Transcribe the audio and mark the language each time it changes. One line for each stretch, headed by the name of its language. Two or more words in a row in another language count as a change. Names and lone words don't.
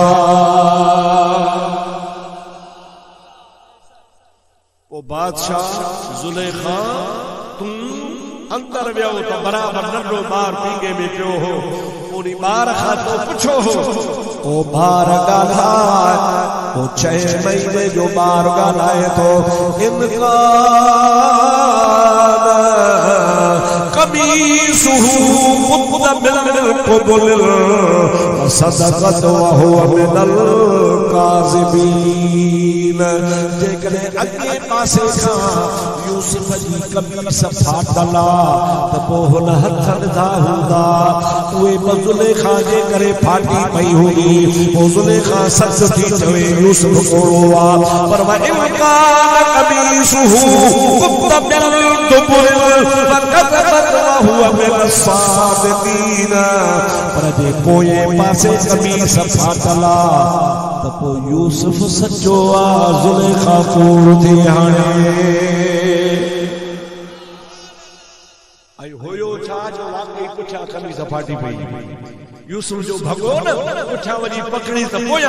Sindhi: ओ बादशाह ज़ुलेखा तूं अंदर वियो त बराबर नंढो ॿार पींघे में पियो हो उन ॿार खां तो पुछो हो ओ ॿार ॻाल्हाए ओ 6 महीने जो ॿार ॻाल्हाए थो
Arabic: إن كان قميصه قد من قبل فصدقت وهو من الكاذبين
Sindhi: जेकॾहिं अॻे पासे खां यूसुफ जी कमीस फाटल त पोइ हुन हथ विधा हूंदा उहे ज़ुलेखा जे करे फाटी पई हुई पोइ ज़ुलेखा सच थी चवे यूसुफ कोड़ो आहे पर
Arabic: إن كان قميصه قد من قبل فكذبت وهو من الصادقين
Sindhi: पर जे पोए पासे कमीस फाटल त पोइ यूसुफ सचो आहे ज़ुलेखा कोड़ थी हाणे होयो छा जो वाकई पुठियां कमीस फाटी पई यूसुफ जो भॻो न पुठियां वञी पकड़ी त पोयां